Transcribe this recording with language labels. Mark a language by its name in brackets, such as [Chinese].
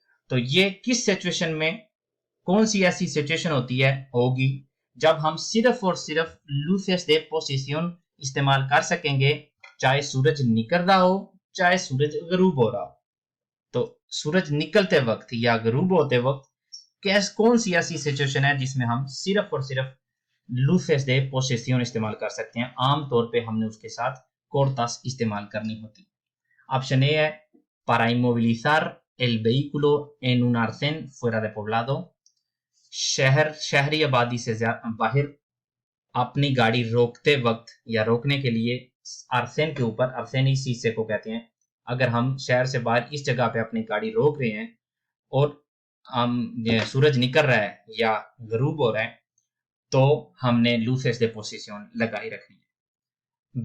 [Hindi] तो ये किस सिचुएशन में, कौन सी ऐसी सिचुएशन होगी जब हम सिर्फ और सिर्फ लूसेस दे पोजिशन इस्तेमाल कर सकेंगे, चाहे सूरज निकल रहा हो चाहे सूरज गरूब हो रहा हो। तो सूरज निकलते वक्त या गरूब होते वक्त कौन सी ऐसी सिचुएशन है जिसमें हम सिर्फ और सिर्फ लूसेस दे पोजिशन इस्तेमाल कर सकते हैं? आमतौर पे हमने उसके साथ कोर्टास इस्तेमाल करनी होती। ऑप्शन ए है [Spanish] para inmovilizar el vehículo en un arcén fuera de poblado, [Hindi] शहरी आबादी से बाहर अपनी गाड़ी रोकते वक्त या रोकने के लिए अरसेन के ऊपर, अरसेन इस शीशे को कहते हैं, अगर हम शहर से बाहर इस जगह पे अपनी गाड़ी रोक रहे हैं और सूरज निकल रहा है या गरूब हो रहा है, तो हमने [Spanish] luces de posición [Hindi] लगाई रखनी है।